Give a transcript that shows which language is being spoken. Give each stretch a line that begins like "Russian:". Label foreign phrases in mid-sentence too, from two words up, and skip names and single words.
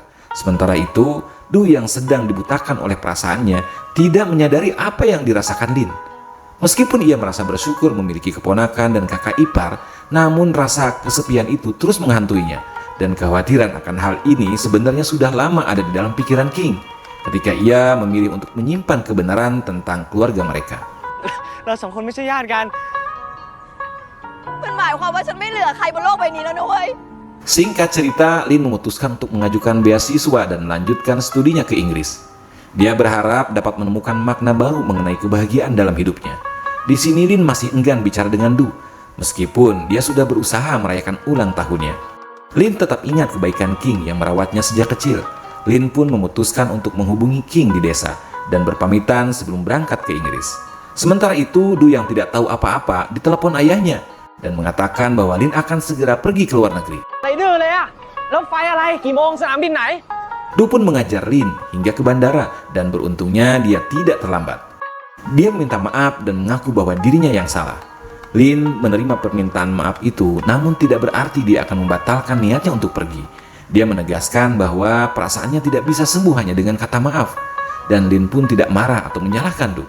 Indonesian: Sementara itu, Du yang sedang dibutakan oleh perasaannya tidak menyadari apa yang dirasakan Lin. Meskipun ia merasa bersyukur memiliki keponakan dan kakak ipar, namun rasa kesepian itu terus menghantuinya. Dan kekhawatiran akan hal ini sebenarnya sudah lama ada di dalam pikiran King ketika ia memilih untuk menyimpan kebenaran tentang keluarga mereka.
Thai: เราสองคนไม่ใช่ญาติกัน มันหมายความว่าฉันไม่เหลือใครบนโลกใบนี้แล้วนะเว้ย
Indonesian: Singkat cerita, Lin memutuskan untuk mengajukan beasiswa dan melanjutkan studinya ke Inggris. Dia berharap dapat menemukan makna baru mengenai kebahagiaan dalam hidupnya. Di sini Lin masih enggan bicara dengan Du, meskipun dia sudah berusaha merayakan ulang tahunnya. Lin tetap ingat kebaikan King yang merawatnya sejak kecil. Lin pun memutuskan untuk menghubungi King di desa dan berpamitan sebelum berangkat ke Inggris. Sementara itu, Du yang tidak tahu apa-apa ditelepon ayahnya dan mengatakan bahwa Lin akan segera pergi ke luar negeri.
Thai: ไรดื้อเลยอะรถไฟอะไรกี่โมงสนามบินไหน
Indonesian: Du pun mengajar Lin hingga ke bandara dan beruntungnya dia tidak terlambat. Dia meminta maaf dan mengaku bahwa dirinya yang salah. Lin menerima permintaan maaf itu, namun tidak berarti dia akan membatalkan niatnya untuk pergi. Dia menegaskan bahwa perasaannya tidak bisa sembuh hanya dengan kata maaf, dan Lin pun tidak marah atau menyalahkan Du.